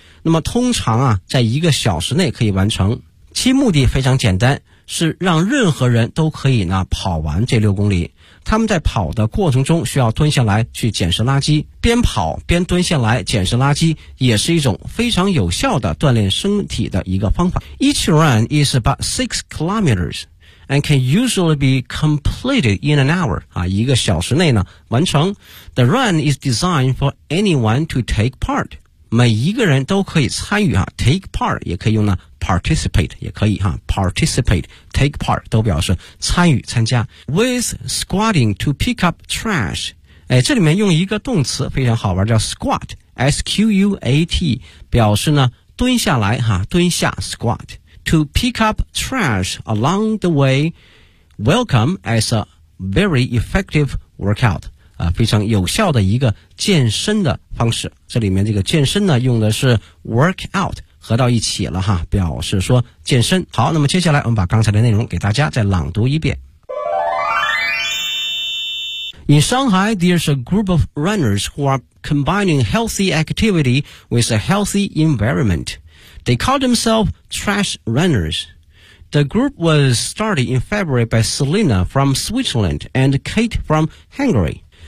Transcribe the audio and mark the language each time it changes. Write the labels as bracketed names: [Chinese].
[Chinese] 那么通常啊在1个小时内可以完成，其目的非常简单，是让任何人都可以呢跑完这6公里。他们在跑的过程中需要蹲下来去捡拾垃圾，边跑边蹲下来捡拾垃圾也是一种非常有效的锻炼身体的一个方法。 [English] Each run is about 6 kilometers and can usually be completed in an hour、啊、 [Chinese] 1个小时内呢完成。 [English] The run is designed for anyone to take part, [Chinese] 每一个人都可以参与、 [English] 啊、take part 也可以用呢participate 也可以哈 participate, take part 都表示参与参加。 With squatting to pick up trash, 哎， [Chinese] 这里面用一个动词非常好玩，叫 [English] squat, S-Q-U-A-T, [Chinese] 表示呢蹲下来哈，蹲下 [English] squat, to pick up trash along the way, welcome as a very effective workout, [Chinese] 非常有效的一个健身的方式。这里面这个健身呢用的是 workout,合到一起了哈，表示说健身。好，那么接下来我们把刚才的内容给大家再朗读一遍。 [English] In Shanghai, there's a group of runners who are combining healthy activity with a healthy environment. They call themselves trash runners. The group was started in February by Selena from Switzerland and Kate from Hungary.